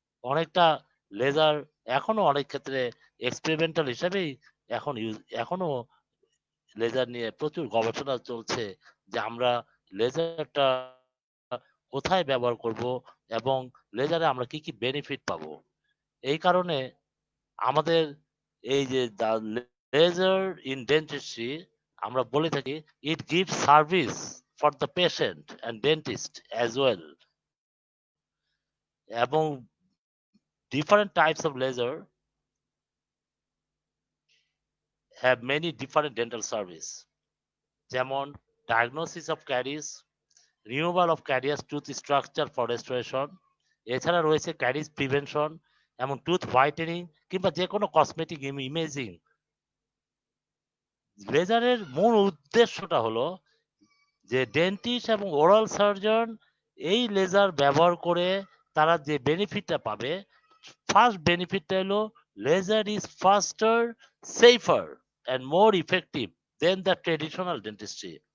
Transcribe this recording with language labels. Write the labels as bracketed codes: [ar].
[bn] অনেকটা লেজার এখনো অনেক ক্ষেত্রে এক্সপেরিমেন্টাল হিসেবেই এখনো লেজার নিয়ে প্রচুর গবেষণা চলছে যে আমরা লেজারটা কোথায় ব্যবহার করব এবং লেজারে আমরা কি কি বেনিফিট পাবো। এই কারণে আমাদের এই যে লেজার ইন ডেন্টিস্ট্রি, আমরা বলে থাকি [en] It gives service for the patient and dentist as well. এবং different types of laser have many different dental service, যেমন diagnosis of caries, removal of carious tooth structure for restoration, [bn] এছাড়া রয়েছে caries prevention এবং tooth whitening কিংবা যে কোনো cosmetic imaging. লেজারের মূল উদ্দেশ্যটা হলো যে ডেন্টিস্ট এবং ওরাল সার্জন এই লেজার ব্যবহার করে তারা যে বেনিফিটটা পাবে, ফার্স্ট বেনিফিটটা হলো [en] Laser is faster, safer and more effective than the traditional dentistry.